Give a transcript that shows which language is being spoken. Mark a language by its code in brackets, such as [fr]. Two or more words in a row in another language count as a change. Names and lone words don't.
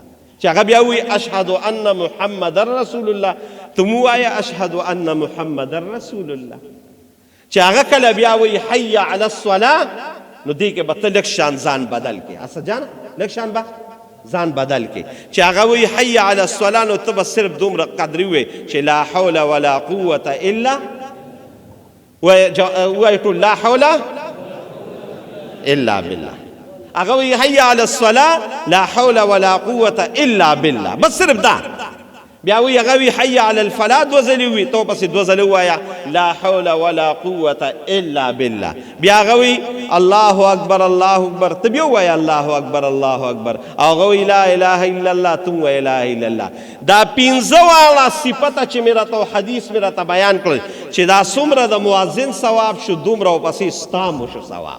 [ps] چې هغه بیا وی [ar] اشهد ان محمد رسول الله [ps] تم وایه [ar] اشهد ان محمد رسول الله. [ps] چې هغه کله بیا وی [ar] حي علی الصلاه [ps] نو دې کې به ته لږ شان ځان بدل کې اسه جان لږ شان به ځان بدل کې چې هغه وی [ar] حي علی الصلاه [ps] نو ته بس صرف دومره قدر وي چې [ar] لا حول ولا قوه الا [ps] وایي ټول [ar] لا حول الا بالله. [ps] هغه وی [ar] حي علی الصلاه لا حول ولا قوه الا بالله، [ps] بس صرف دا. بیا وی هغه وی [ar] حي علی الفلاح [ps] دوه ځلې وي، ته پسې دوه ځلې ووایه [ar] لا حول ولا قوه الا بالله. [ps] بیا هغه وی [ar] الله اکبر الله اکبر، [ps] ته بیا ووایه [ar] الله اکبر الله اکبر. [ps] او هغه وی [ar] لا اله الا الله، [ps] ته ووایه [ar] لا اله الا الله. [ps] دا پنځه واړه صفته چې مې راته حدیث مې راته بیان کړل چې دا څومره د مؤذن ثواب شو دومره ورپسې ستا مو شو ثواب.